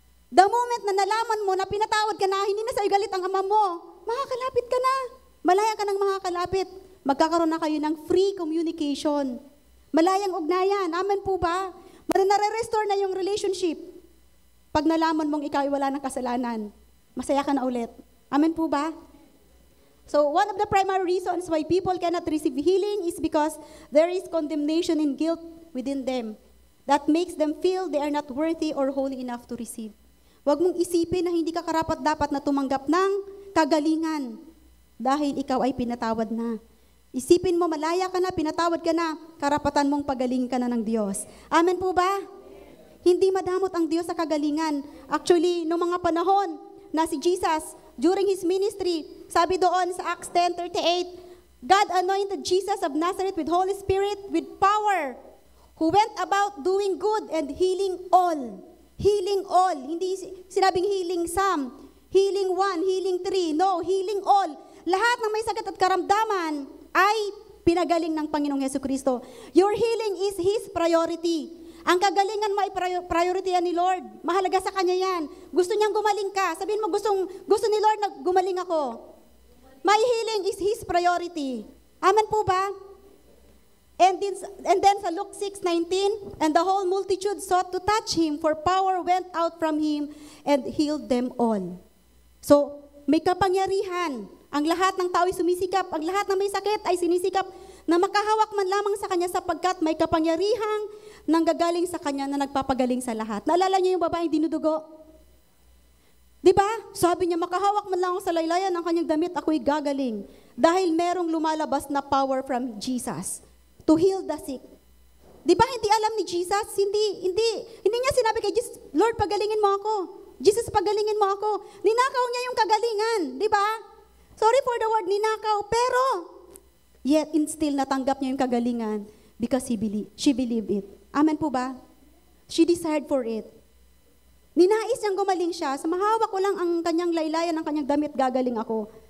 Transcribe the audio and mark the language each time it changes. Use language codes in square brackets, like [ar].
[en] The moment [tl] na nalaman mo na pinatawad ka na, hindi na sa'yo galit ang ama mo, makakalapit ka na. Malaya ka nang makakalapit. Magkakaroon na kayo ng [en] free communication. [tl] Malayang ugnayan. Amen po ba? Nare-restore na yung relationship. Pag nalaman mong ikaw ay wala ng kasalanan, masaya ka na ulit. Amen po ba? [en] So one of the primary reasons why people cannot receive healing is because there is condemnation and guilt within them that makes them feel they are not worthy or holy enough to receive. [tl] Huwag mong isipin na hindi ka karapat-dapat na tumanggap ng kagalingan dahil ikaw ay pinatawad na. Isipin mo, malaya ka na, pinatawad ka na, karapatan mong pagalingin ka na ng Diyos. Amen po ba? Hindi madamot ang Diyos sa kagalingan. [en] Actually, [tl] noong mga panahon na [en] si Jesus, during His ministry, [tl] sabi doon sa [en] Acts 10:38, God anointed Jesus of Nazareth with Holy Spirit, with power, who went about doing good and healing all. Healing all. [tl] Hindi sinabing [en] healing some, healing one, healing three. No, healing all. [tl] Lahat ng may sakit at karamdaman ay pinagaling ng Panginoong Hesukristo. [en] Your healing is His priority. [tl] Ang kagalingan mo ay priority yan ni Lord. Mahalaga sa Kanya yan. Gusto niyang gumaling ka. Sabihin mo, gusto ni Lord na gumaling ako. [en] My healing is His priority. [tl] Amen po ba? [en] And then sa Luke 6:19, and the whole multitude sought to touch Him, for power went out from Him and healed them all. [tl] So, may kapangyarihan. Ang lahat ng tao ay sumisikap, ang lahat ng may sakit ay sinisikap na makahawak man lamang sa Kanya sapagkat may kapangyarihang nanggagaling sa Kanya na nagpapagaling sa lahat. Naalala niyo yung babaeng dinudugo? Di ba? Sabi niya, makahawak man lang ako sa laylayan ng kanyang damit, ako'y gagaling. Dahil merong lumalabas na [en] power from Jesus to heal the sick. [tl] Di ba hindi alam ni Jesus? Hindi niya sinabi kay Jesus, Lord, pagalingin mo ako. Jesus, pagalingin mo ako. Ninakaw niya yung kagalingan. Di ba? [en] Sorry for the word, [tl] ninakaw. Pero, [en] yet, still [tl] natanggap niya yung kagalingan [en] because she believed it. [tl] Amen po ba? [en] She desired for it. [tl] Ninais niyang gumaling siya. Sa mahawak ko lang ang kanyang laylayan, ang kanyang damit, gagaling ako.